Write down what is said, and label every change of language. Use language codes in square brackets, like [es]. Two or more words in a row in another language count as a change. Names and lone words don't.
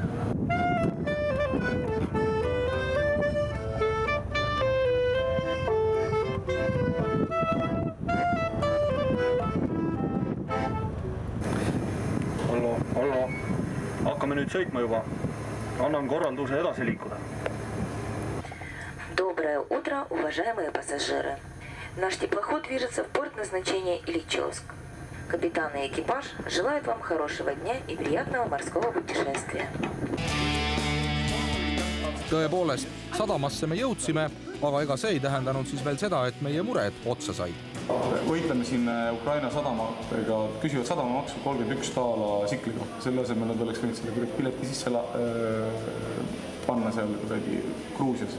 [et] Allo, hakkame nüüd sõitma juba. Annan korralduse edasi liikuda. [ru] Доброе утро, уважаемые пассажиры. Наш теплоход движется в порт назначения Ильичевск. Капитан и экипаж желают вам хорошего дня и приятного морского путешествия. [et] Tõepoolest, sadamasse me jõudsime, aga ega see ei tähendanud siis veel seda, et meie mured otsa said. Võitleme siin Ukraina sadamatega, küsivad sadamamaksu 31 taala sikliga. Selle asemel nad oleks võinud selle pileti sisse panna seal Gruusias.